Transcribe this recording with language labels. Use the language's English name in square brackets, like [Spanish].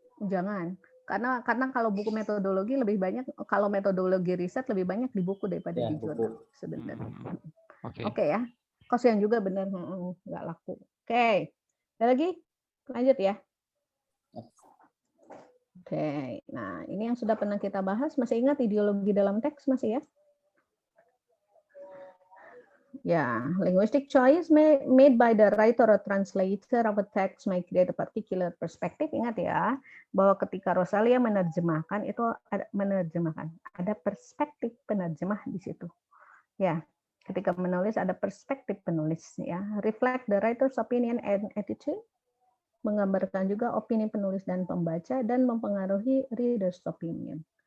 [Indonesian] Jangan. Karena kalau buku metodologi lebih banyak, kalau metodologi riset lebih banyak di buku daripada di jurnal sebenarnya. Oke ya. Kosian juga benar nggak laku. Oke. Ada lagi? Lanjut ya. Oke. Nah, ini yang sudah pernah kita bahas. Masih ingat ideologi dalam teks masih ya? [English] Ya, linguistic choice made by the writer or translator of a text may create a particular perspective. [Indonesian] Ingat ya, bahwa ketika Rosalia menerjemahkan itu ada perspektif penerjemah di situ. Ya, ketika menulis ada perspektif penulis ya. [English] Reflect the writer's opinion and attitude, [Indonesian] menggambarkan juga opini penulis dan pembaca dan mempengaruhi [English] reader's opinion.